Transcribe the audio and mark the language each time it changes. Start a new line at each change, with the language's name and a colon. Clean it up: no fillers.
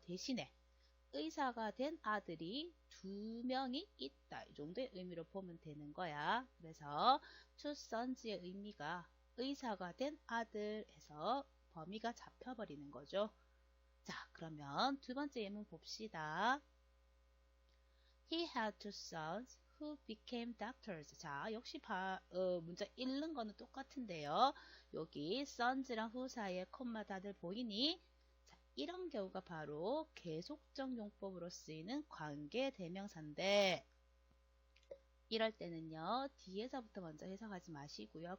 Korean: 대신에 의사가 된 아들이 두 명이 있다. 이 정도의 의미로 보면 되는 거야. 그래서
English: two sons
Korean: 의 의미가 의사가 된 아들에서 범위가 잡혀버리는 거죠. 자, 그러면 두 번째 예문 봅시다.
English: He had two sons who became doctors.
Korean: 자, 역시 문장 읽는 거는 똑같은데요. 여기 sons랑 who 사이에 콤마 다들 보이니? 자, 이런 경우가 바로 계속적 용법으로 쓰이는 관계대명사인데, 이럴 때는요, 뒤에서부터 먼저 해석하지 마시고요.